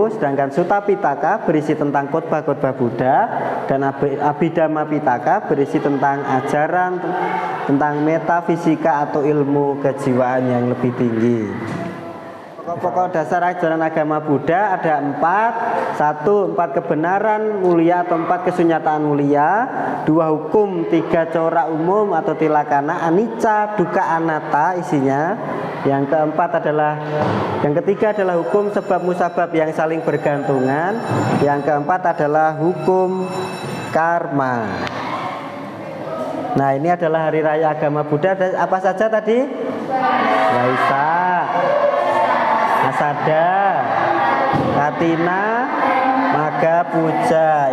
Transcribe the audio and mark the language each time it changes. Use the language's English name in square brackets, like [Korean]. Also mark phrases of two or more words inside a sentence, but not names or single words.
[Indonesian] Sedangkan Sutta Pitaka berisi tentang khotbah-khotbah Buddha, dan Abhidhamma Pitaka berisi tentang ajaran tentang metafisika atau ilmu kejiwaan yang lebih tinggi. Pokok-pokok dasar ajaran agama Buddha ada 4. 1. 4 kebenaran mulia atau 4 kesunyataan mulia. 2 hukum, 3 corak umum atau tilakana, [Pali] anicca, dukkha, anatta [Indonesian] isinya. Yang ketiga adalah hukum sebab musabab yang saling bergantungan. Yang keempat adalah hukum karma. Nah, ini adalah hari raya agama Buddha. Apa saja tadi? Waisak, Asada, Katina, Magha Puja.